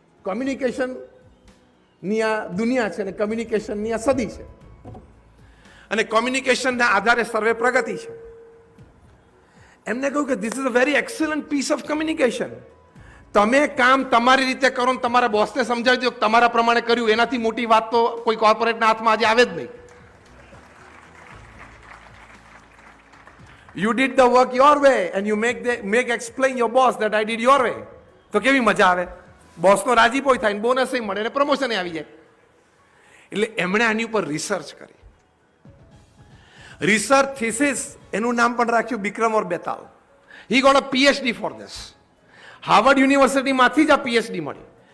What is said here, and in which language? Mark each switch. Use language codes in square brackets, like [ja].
[gu] કમ્યુનિકેશનની આ દુનિયા છે અને કમ્યુનિકેશનની આ સદી છે અને કોમ્યુનિકેશનના આધારે સર્વે પ્રગતિ છે. એમને કહ્યું કે [en] This is a very excellent piece of communication. [gu] તમે કામ તમારી રીતે કરો ને તમારા બોસને સમજાવી દો તમારા પ્રમાણે કર્યું, એનાથી મોટી વાત તો કોઈ કોર્પોરેટના હાથમાં આજે આવે જ નહીં. [en] You did the work your way and you make explain your boss that I did your way. [gu] તો કેવી મજા આવે! બોસનો રાજીપો થાય ને બોનસ મળે ને પ્રમોશન આવી જાય. એટલે એમણે આની ઉપર રિસર્ચ કરી. રિસર્ચ થીસિસ એનું નામ પણ રાખ્યું વિક્રમ ઓર Betal. [en] He got a PhD for this. [gu] Harvard યુનિવર્સિટીમાંથી જ આ PhD મળી.